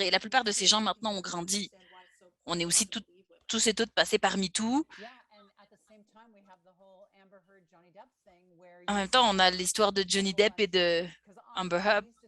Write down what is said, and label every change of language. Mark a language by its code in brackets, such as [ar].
[fr] Et la plupart de ces gens maintenant ont grandi. On est aussi tous et toutes passés par MeToo. [en] yeah, and at the same time we have the whole Amber Heard Johnny Depp thing where [fr] En même temps, on a l'histoire de Johnny Depp et de Amber Heard.